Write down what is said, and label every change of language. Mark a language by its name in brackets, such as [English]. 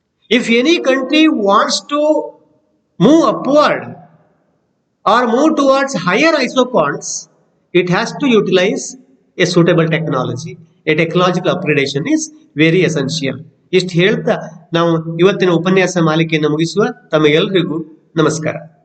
[English] If any country wants to move upward or move towards higher isoquants, it has to utilise a suitable technology. A technological upgradation is very essential. [Kannada] ಇಷ್ಟು ಹೇಳ್ತಾ ನಾವು ಇವತ್ತಿನ ಉಪನ್ಯಾಸ ಮಾಲಿಕೆಯನ್ನು ಮುಗಿಸುವ. ತಮಗೆಲ್ಲರಿಗೂ ನಮಸ್ಕಾರ.